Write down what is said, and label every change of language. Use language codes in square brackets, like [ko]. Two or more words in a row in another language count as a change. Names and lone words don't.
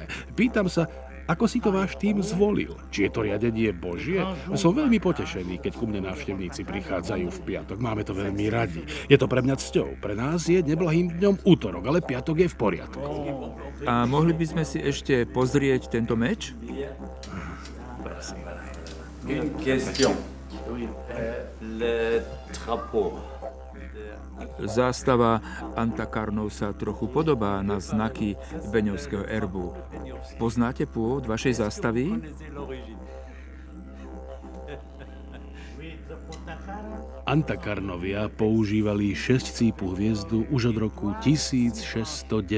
[sk] Pýtam sa, ako si to váš tým zvolil? Či je to riadenie Božie? Som veľmi potešený, keď ku mne návštevníci prichádzajú v piatok. Máme to veľmi radi. Je to pre mňa cťou. Pre nás je neblahým dňom útorok, ale piatok je v poriadku. A mohli by sme si ešte pozrieť tento meč? [fr] Une question. Le drapeau. [sk] Zástava Antakarnov sa trochu podobá na znaky Beňovského erbu. Poznáte pôvod vašej zástavy? Antakarnovia používali 6-cípu hviezdu už od roku 1697.